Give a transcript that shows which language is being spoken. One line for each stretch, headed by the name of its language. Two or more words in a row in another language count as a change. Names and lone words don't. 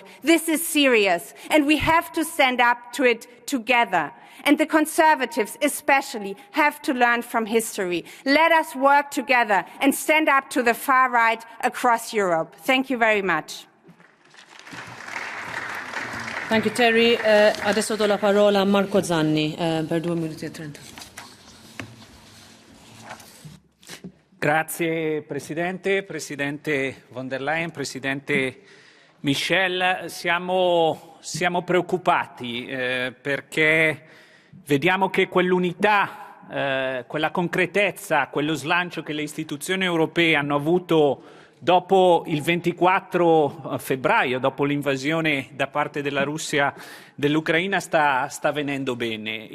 English: This is serious, and we have to stand up to it together. And the Conservatives especially have to learn from history. Let us work together and stand up to the far right across Europe. Thank you very much. Thank you, Terry.
Italian: Adesso do la parola a Marco Zanni per 2 minuti e 30. Grazie Presidente, Presidente von der Leyen, Presidente Michel. Siamo preoccupati perché vediamo che quell'unità, quella concretezza, quello slancio che le istituzioni europee hanno avuto dopo il 24 febbraio, dopo l'invasione da parte della Russia dell'Ucraina, sta venendo bene.